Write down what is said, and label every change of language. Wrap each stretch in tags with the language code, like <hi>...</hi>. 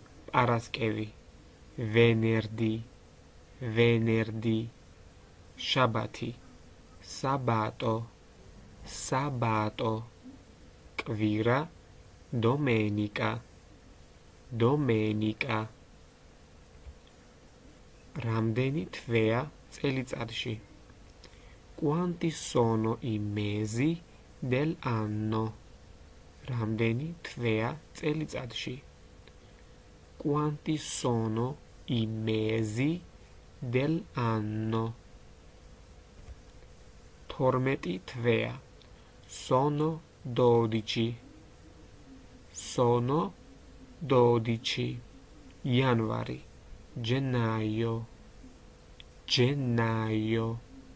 <it>პარასკევი, venerdì, venerdì. შაბათი, sabato, sabato. კვირა, domenica, domenica.</it> <ka>რამდენი თვეა წელიწადში?</ka> <it>Quanti sono i mesi dell'anno?</it> <ka>რამდენი თვეა წელიწადში?</ka> <it>Quanti sono i mesi dell'anno?</it> <ka>12 თვეა.</ka> <it>Sono 12. Sono 12. Januari, gennaio, gennaio.</it>